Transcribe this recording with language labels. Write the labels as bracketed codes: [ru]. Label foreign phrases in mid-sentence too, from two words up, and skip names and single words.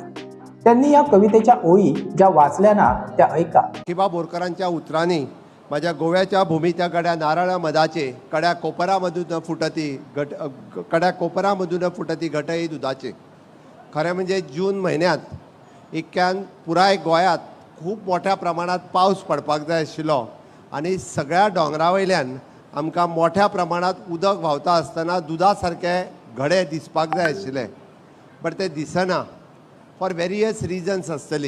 [mr] त्यांनी या कवितेच्या ओळी ज्या वाचल्या ना त्या ऐका। किंवा बोरकरांच्या उतरांनी माझ्या गोव्याच्या भूमीच्या गड्या नारळ मधाचे कड्या कोपरामधून फुटती घटई दुधाचे। [kok] खरे म्हणजे जून महिन्यात इतक्यान पुराय गोंयांत खूप मोठ्या प्रमाणात पाऊस पडपाक जाय आशिल्लो आणि सगळ्या डोंगरावयल्यान आमकां मोठ्या प्रमाणात उदक व्हांवता आसतना दुधा सारके घडे दिसपाक जाय आशिल्ले, बट ते दिसना [en] for various reasons [kok] आसतली।